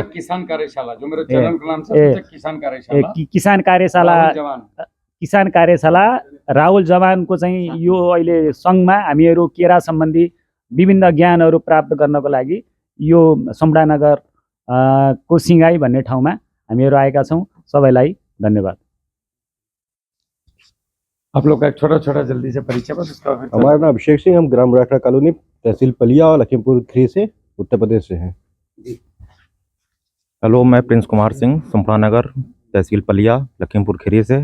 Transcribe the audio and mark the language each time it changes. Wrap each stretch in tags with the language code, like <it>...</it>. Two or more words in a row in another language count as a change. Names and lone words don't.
<ne>किसान कार्यशाला, जो मेरो च्यानलको नाम छ किसान कार्यशाला राहुल जवानको चाहिँ यो अहिले सङ्घमा हामीहरू केरा सम्बन्धी विभिन्न ज्ञानहरू प्राप्त गर्नको लागि यो सम्पूर्णनगर को सिंगाई भन्ने ठाउँमा हामीहरू आएका छौँ। सबैलाई धन्यवाद।</ne> <hi>आप लोग का एक छोटा जल्दी से परिचय बस उसका। हमारा नाम अभिषेक सिंह, हम ग्राम राठा कॉलोनी, तहसील पलिया और लखीमपुर खीरी से, उत्तर प्रदेश से हैं। हेलो, मैं प्रिंस कुमार सिंह, संपूर्ण नगर, तहसील पलिया, लखीमपुर खीरी से।</hi>